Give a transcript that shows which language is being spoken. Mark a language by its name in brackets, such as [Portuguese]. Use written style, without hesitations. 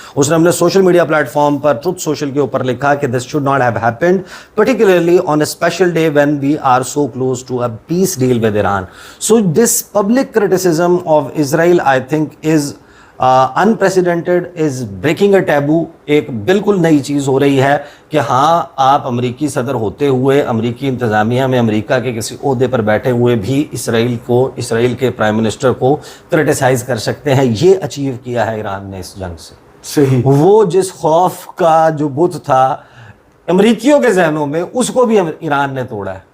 [Urdu] اس نے اپنے social media plate form پر truth social کے اوپر لکھا کہ [English] This should not have happened particularly on a special day when we are so close to a peace deal with Iran. So this public criticism of Israel I think is unprecedented, is breaking a taboo. [Urdu] ایک بالکل نئی چیز ہو رہی ہے کہ ہاں آپ امریکی صدر ہوتے ہوئے امریکی انتظامیہ میں امریکہ کے کسی عہدے پر بیٹھے ہوئے بھی اسرائیل کے پرائم منسٹر کو کرٹیسائز کر سکتے ہیں. یہ اچیو کیا ہے ایران نے اس جنگ سے. صحیح, وہ جس خوف کا جو بت تھا امریکیوں کے ذہنوں میں, اس کو بھی ایران نے توڑا ہے